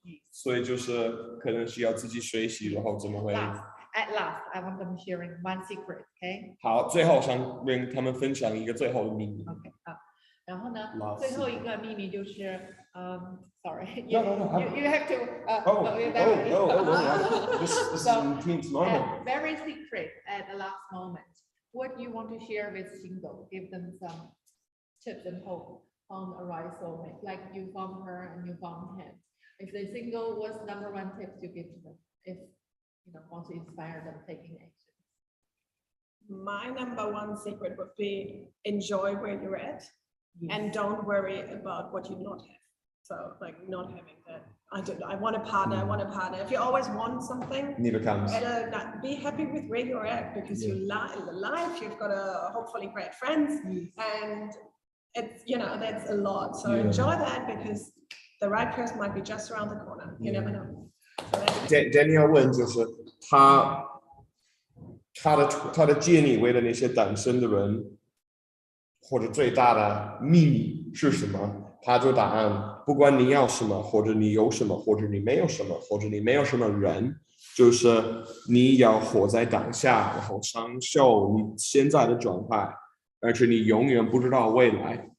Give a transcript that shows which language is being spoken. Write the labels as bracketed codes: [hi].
[zh] 所以就是可能需要自己学习，然后怎么会 [en] At last, I want them sharing one secret, okay? [zh] 好。最后想跟他们分享一个最后的秘密。 Okay. 然后呢， [en] Last [zh] 最后一个秘密就是， [en] sorry, No, no, no. you have to, This is So, an intense moment. very secret at the last moment. What you want to share with single? Give them some tips and hope on a right soulmate, like you found her and you found him. If the single, what's number one tips you give to them? If want to inspire them taking action. My number one secret would be enjoy where you're at and don't worry about what you not have. So like not having that, I want a partner, I want a partner. If you always want something, Neither comes. be happy with where you're at, because you life, you've got hopefully great friends, and it's, that's a lot. So enjoy that, because the right person might be just around the corner. You never know. [zh] Daniel 问就是他的建议，为了那些单身的人，或者最大的秘密是什么？他就答案，不管你要什么，或者你有什么，或者你没有什么，或者你没有什么人，就是你要活在当下，然后享受你现在的状态，而且你永远不知道未来。